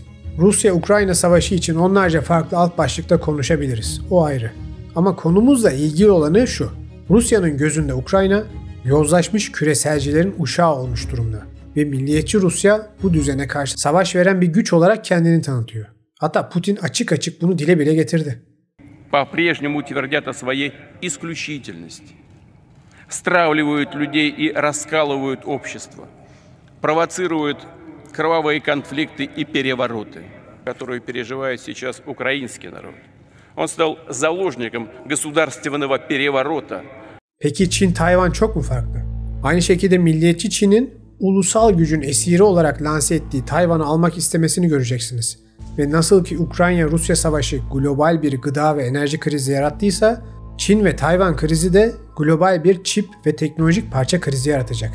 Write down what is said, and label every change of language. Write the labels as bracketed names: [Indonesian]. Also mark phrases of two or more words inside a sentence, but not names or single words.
[Turkish] Rusya-Ukrayna savaşı için onlarca farklı alt başlıkta konuşabiliriz. O ayrı. Ama konumuzla ilgili olanı şu. Rusya'nın gözünde Ukrayna, yozlaşmış küreselcilerin uşağı olmuş durumda. Ve milliyetçi Rusya bu düzene karşı savaş veren bir güç olarak kendini tanıtıyor. Hatta Putin açık açık bunu dile bile getirdi. [Russian] По-прежнему твердят о своей исключительности. Стравливают людей и раскалывают общество. Провоцируют кровавые конфликты и перевороты, которые переживает сейчас украинский народ. Он стал заложником государственного переворота. [Turkish] Peki Çin-Tayvan çok mu farklı? Aynı şekilde milliyetçi Çin'in ulusal gücün esiri olarak lanse ettiği Tayvan'ı almak istemesini göreceksiniz. Ve nasıl ki Ukrayna-Rusya savaşı global bir gıda ve enerji krizi yarattıysa, Çin ve Tayvan krizi de global bir çip ve teknolojik parça krizi yaratacak.